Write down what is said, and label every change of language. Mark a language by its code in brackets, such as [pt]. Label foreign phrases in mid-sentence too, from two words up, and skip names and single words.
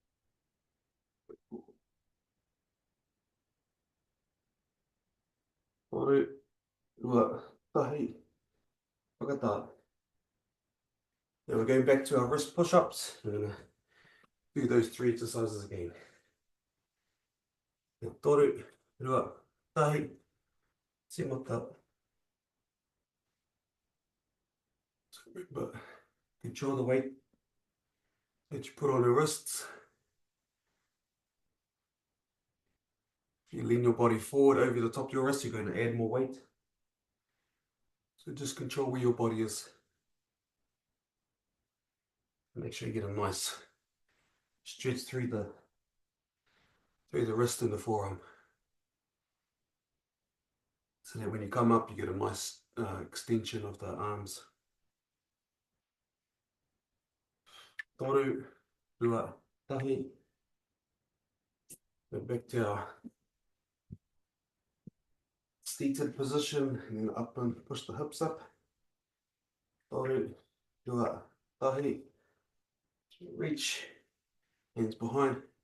[mi] Ore, rua, tahi. Whakatā. [en] Now we're going back to our wrist push-ups. We're going to do those three exercises again. Now, [mi] toru, rua, tahi, simata. [en] So remember, control the weight that you put on your wrists. If you lean your body forward over the top of your wrist, you're going to add more weight. So just control where your body is. Make sure you get a nice stretch through the wrist and the forearm. So that when you come up, you get a nice extension of the arms. [mi] Toru, rua, tahi. [en] Go back to our seated position and then up and push the hips up. [mi] Toru, rua, tahi. [en] Reach, hands behind.